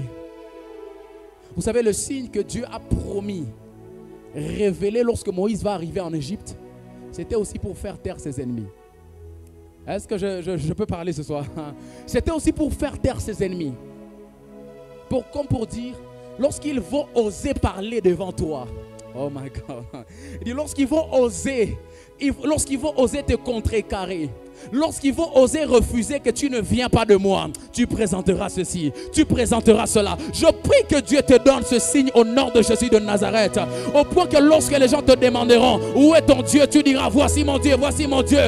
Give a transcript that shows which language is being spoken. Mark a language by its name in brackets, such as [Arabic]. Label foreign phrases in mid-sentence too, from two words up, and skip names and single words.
[French] Vous savez, le signe que Dieu a promis, révélé lorsque Moïse va arriver en Égypte, c'était aussi pour faire taire ses ennemis. Est-ce que je peux parler ce soir? C'était aussi pour faire taire ses ennemis. Comme pour dire, lorsqu'ils vont oser parler devant toi, [English] oh my God, [French] il dit, lorsqu'ils vont oser te contrecarrer, lorsqu'ils vont oser refuser que tu ne viens pas de moi, tu présenteras ceci, tu présenteras cela. Je prie que Dieu te donne ce signe au nom de Jésus de Nazareth, au point que lorsque les gens te demanderont où est ton Dieu, tu diras voici mon Dieu, voici mon Dieu.